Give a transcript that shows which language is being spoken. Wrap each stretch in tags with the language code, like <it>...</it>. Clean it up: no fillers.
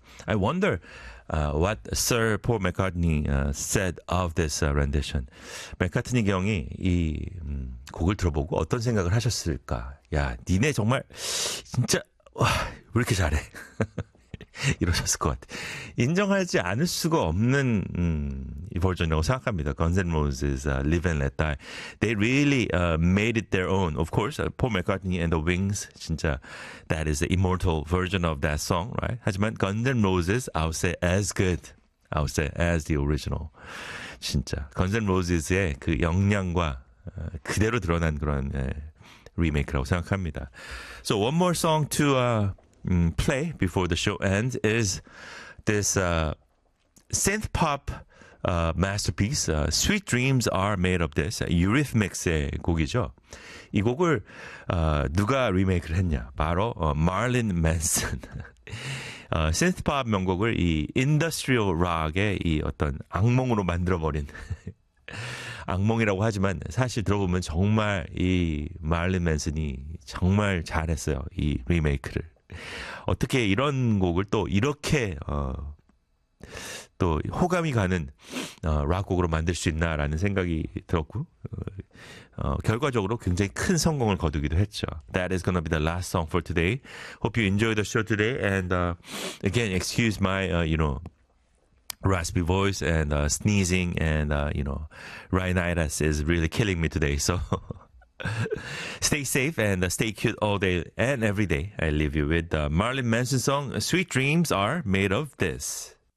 <en>I wonder what Sir Paul McCartney said of this rendition.</en> <ko>맥카트니 경이 이 곡을 들어보고 어떤 생각을 하셨을까? 야, 니네 정말 진짜 와, 왜 이렇게 잘해? 이러셨을 것 같아. 인정하지 않을 수가 없는 이 버전이라고 생각합니다.</ko> <en>Guns N' Roses, Live and Let Die. They really made it their own. Of course, Paul McCartney and the Wings,</en> <ko>진짜</ko> <en>that is the immortal version of that song, right?</en> <ko>하지만</ko> <en>Guns N' Roses, I would say as good, I would say as the original.</en> <ko>진짜 Guns N' Roses의 그 역량과 그대로 드러난 그런 리메이크라고 생각합니다.</ko> <en>So one more song to play before the show ends is this synth pop masterpiece Sweet Dreams Are Made of This, Eurythmics의</en> <ko>곡이죠. 이 곡을 누가 리메이크를 했냐? 바로 Marilyn Manson. synth pop 명곡을 이 industrial rock의 이 어떤 악몽으로 만들어 버린 악몽이라고 하지만 사실 들어보면 정말 이 Marilyn Manson이 정말 잘했어요. 이 리메이크를. 어떻게 이런 곡을 또 이렇게 또 호감이 가는 락곡으로 만들 수 있나라는 생각이 들었고 결과적으로 굉장히 큰 성공을 거두기도 했죠.</ko> <en>That is gonna be the last song for today. Hope you enjoy the show today. And again, excuse my raspy voice and sneezing and rhinitis is really killing me today. So. Stay safe and stay cute all day and every day. I leave you with the Marilyn Manson song, Sweet Dreams Are Made of This.</en>